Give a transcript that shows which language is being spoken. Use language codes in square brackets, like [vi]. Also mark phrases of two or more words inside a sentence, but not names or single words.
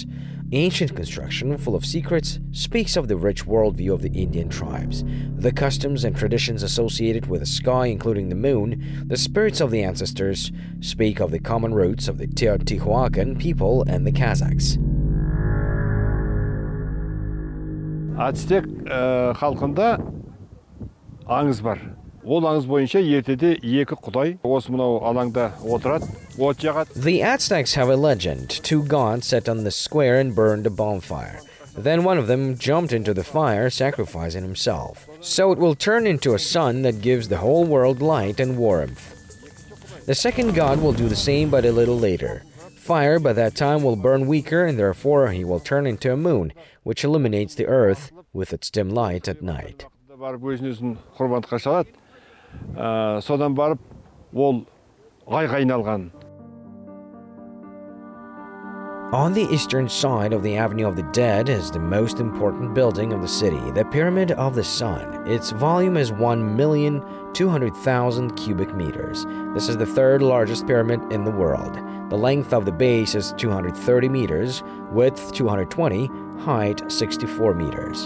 [en] Ancient construction, full of secrets, speaks of the rich worldview of the Indian tribes. The customs and traditions associated with the sky, including the moon, the spirits of the ancestors, speak of the common roots of the Teotihuacan people and the Kazakhs. [kk] Ацтек халқында аңыз бар. Ол аңыз бойынша ертеде екі құдай осы мынау алаңда отырады, от жағады. [en] The Aztecs have a legend. Two gods sat on the square and burned a bonfire. Then one of them jumped into the fire, sacrificing himself. So it will turn into a sun that gives the whole world light and warmth. The second god will do the same, but a little later. Fire by that time will burn weaker, and therefore he will turn into a moon, which illuminates the earth with its dim light at night. [kk] Содан барып ол айға айналған. [en] On the eastern side of the Avenue of the Dead is the most important building of the city, the Pyramid of the Sun. Its volume is 1,200,000 cubic meters. This is the third largest pyramid in the world. The length of the base is 230 meters, width 220, height 64 meters.